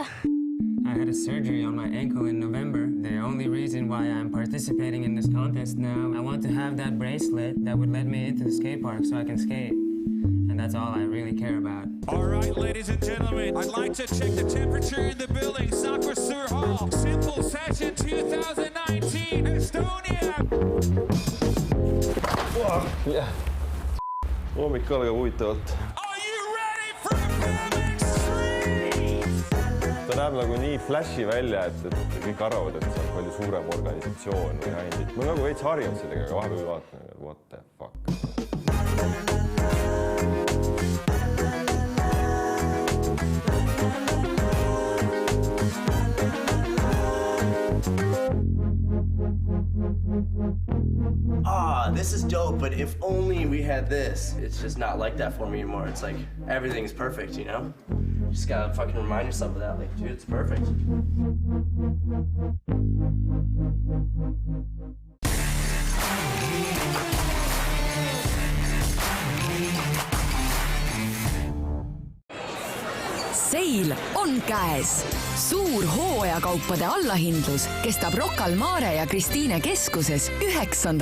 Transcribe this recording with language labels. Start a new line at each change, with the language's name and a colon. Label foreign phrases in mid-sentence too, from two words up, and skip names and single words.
English: I had a surgery on my ankle in November. The only reason why I'm participating in this contest now, I want to have that bracelet that would let me into the skate park so I can skate. And that's all I really care about. All right, ladies and gentlemen, I'd like to check the temperature in the building. Soccer Sur Hall, Simple Session 2019, Estonia. Yeah.
Estonian: Hommik algab huvitavalt. Ta näeb nagu nii flashi välja, et kõik arvavad, et see on palju suurem organisatsioon või häindid. Ma nagu veits harjunud sellega, aga vahepeal vaatan,
English: what the fuck. This is dope, but if only we had this. It's just not like that for me anymore. It's like everything's perfect, you know? You just gotta fucking remind yourself of that. Like, dude, it's perfect.
Estonian: Seil on käes. Suur hooajakaupade allahindlus kestab Rocca al Mare ja Kristiine keskuses 9.